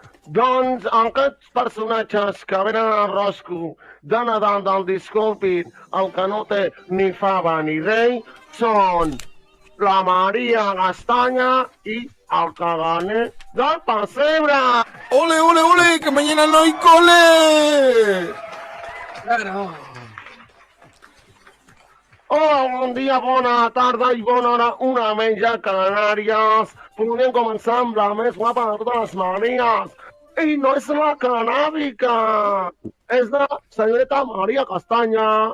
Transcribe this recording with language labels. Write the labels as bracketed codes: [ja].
[ca] Doncs aquests personatges que venen al Rosco de Nadal del Disculpin, el que no té ni fava ni rei, són la Maria Castanya i el caganer del pessebre. [es] Ole, ole, ole, que mañana no hay cole. Claro. [ca] Hola, bon dia, bona tarda i bona hora, una menja Canàries. Podem començar amb la més guapa de totes les Maries. I no és la canàbica, és la senyoreta Maria Castanya.